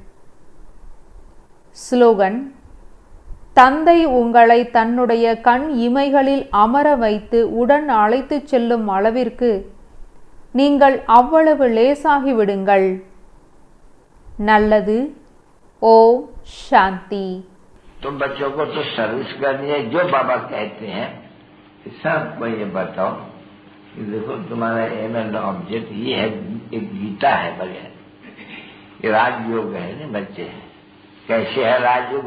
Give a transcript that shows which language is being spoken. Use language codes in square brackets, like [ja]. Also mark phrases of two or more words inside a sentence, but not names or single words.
[ta] ஸ்லோகன்: தந்தை உங்களை தன்னுடைய கண் இமைகளில் அமர வைத்து உடன் அழைத்து செல்லும் அளவிற்கு நீங்கள் அவ்வளவு லேசாகிவிடுங்கள். நல்லது. ஓம் சாந்தி. [hi] तुम बच्चों को तो सर्विस करनी है, जो बाबा कहते हैं सबको ये बताओ कि देखो तुम्हारा [en] aim and object [hi] ये है, एक गीता है बढ़िया, ये राजयोग है ना बच्चे। कैसे है राजयोग?